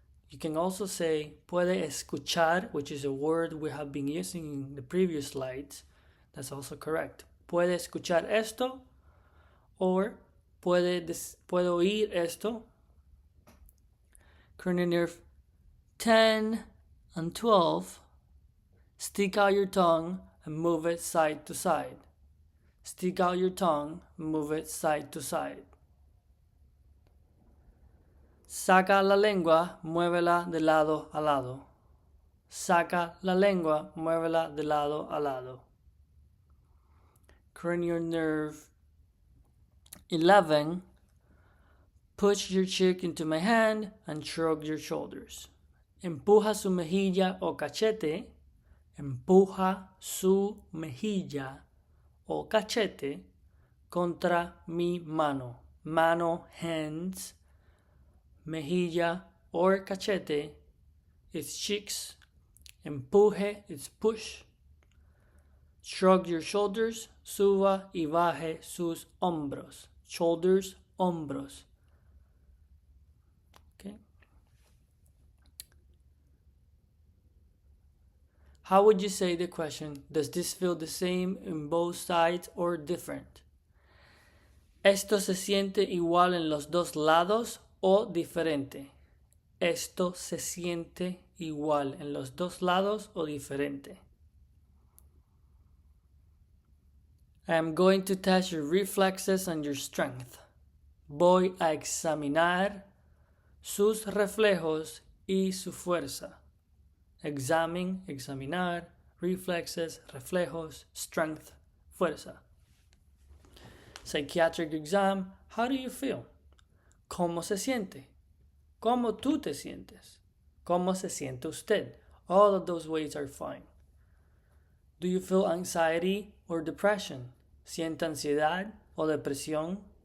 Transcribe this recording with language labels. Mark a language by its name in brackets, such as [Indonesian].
[English] You can also say [Spanish] puede escuchar, [English] which is a word we have been using in the previous slides. That's also correct. [Spanish] Puede escuchar esto or puede oír esto. [English] Cranial nerve 10 and 12. Stick out your tongue and move it side to side. Stick out your tongue, move it side to side. [Spanish] Saca la lengua, muévela de lado a lado. Saca la lengua, muévela de lado a lado. [English] Cranial nerve 11. Push your cheek into my hand and shrug your shoulders. [Spanish] Empuja su mejilla o cachete. Empuja su mejilla o cachete contra mi mano. [English] Mano, hands. Mejilla or cachete is cheeks. Empuje is push. Shrug your shoulders. [Spanish] Suba y baje sus hombros. Shoulders, hombros. [English] Okay. How would you say the question? Does this feel the same in both sides or different? [Spanish] ¿Esto se siente igual en los dos lados o diferente? ¿Esto se siente igual en los dos lados o diferente? [English] I am going to test your reflexes and your strength. [Spanish] Voy a examinar sus reflejos y su fuerza. [English] Examine, examinar, reflexes, reflejos, strength, fuerza. Psychiatric exam, how do you feel? [Spanish] ¿Cómo se siente? ¿Cómo tú te sientes? ¿Cómo se siente usted? [English] All of those ways are fine. Do you feel anxiety or depression? [Spanish] ¿Siente ansiedad o depresión?